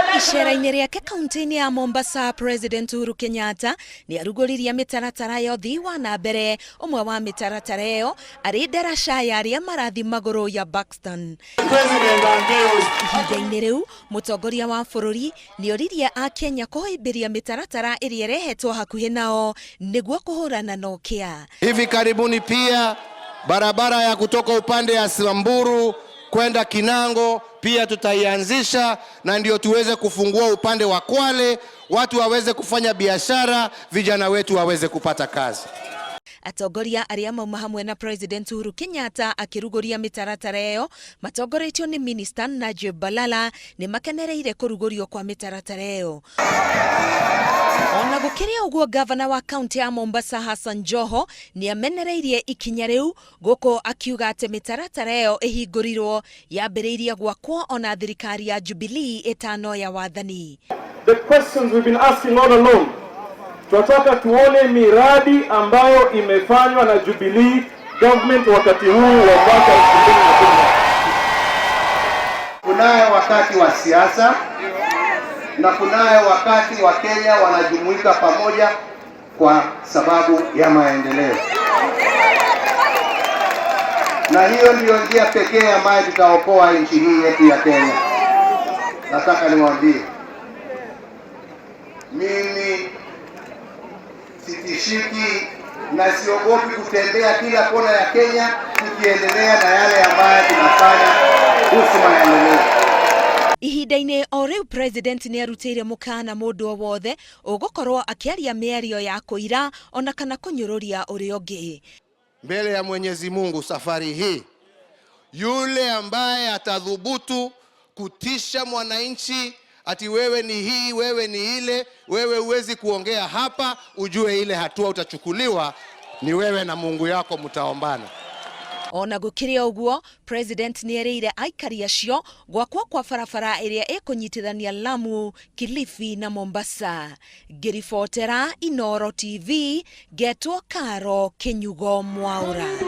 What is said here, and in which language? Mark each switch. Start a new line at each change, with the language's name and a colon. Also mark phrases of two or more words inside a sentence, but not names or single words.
Kikuyu: Icera-inĩ rĩake kaunti-inĩ ya Mombasa, President Uhuru Kenyatta nĩ arugũririe mĩtaratara ya ũthii wa na mbere. Ũmwe wa mĩtaratara ĩyo arĩ ndaraca ya arĩa marathi magũrũ ya Buxton. Ihinda-inĩ rĩu, mũtongoria wa bũrũri nĩ oririe a Kenya kũhĩmbĩria mĩtaratara ĩrĩa ĩrehetwo hakuhĩ nao nĩguo kũhũrana na ũkĩa.
Swahili: Hivi karibuni pia barabara ya kutoka upande ya Samburu kwenda Kinango pia tutaianzisha, na ndio tuweze kufungua upande wa Kwale, watu waweze kufanya biashara, vijana wetu waweze kupata kazi.
Kikuyu: Atongoria arĩa mauma hamwe na President Uhuru Kenyatta akĩrugũria mĩtaratara ĩyo matongoretio nĩ Minister Najib Balala nĩ makenereire kũrugũrio kwa mĩtaratara ĩyo. Ona gũkĩrĩ ũguo, gavana wa kaunti ya Mombasa Hassan Joho nĩ amenereirie ikinya rĩu, gũkũ akiuga atĩ mĩtaratara ĩyo ĩhingũrirwo yambĩrĩirie gwakwo ona thirikari ya Jubilee ĩtano ya wathani.
English: The questions we've been asking all along,
Swahili: tunataka tuone miradi ambayo imefanywa na Jubilee government wakati huu wa mwaka 2010. Kunayo wakati wa siasa na kunayo wakati wa Kenya wanajumuika pamoja kwa sababu ya maendeleo, na hiyo ndiyo njia pekee ambayo tutaokoa nchi hii yetu ya Kenya. Nataka niwaambie, mimi sitishiki na siogopi kutembea kila kona ya Kenya tukiendelea na yale ambayo tunafanya kuhusu maendeleo.
Kikuyu: Ihinda-inĩ o rĩu, President nĩ arutĩire mũkana mũndũ o wothe ũgũkorwo akĩaria mĩario ya kũira ona kana kũnyũrũria ũrĩa ũngĩ.
Swahili: Mbele ya Mwenyezi Mungu safari hii, yule ambaye atadhubutu kutisha mwananchi ati wewe ni hii, wewe ni ile, wewe huwezi kuongea hapa, ujue ile hatua utachukuliwa ni wewe na Mungu yako mtaombana.
Kikuyu: Ona gũkĩrĩ ũguo, President nĩ erĩire aikari acio gwakwo kwa barabara ĩrĩa ĩkũnyitithania Lamu, Kilifi na Mombasa. Ngĩribotera Inooro TV, ngetwo Karo Kĩnyugo Mwaũra.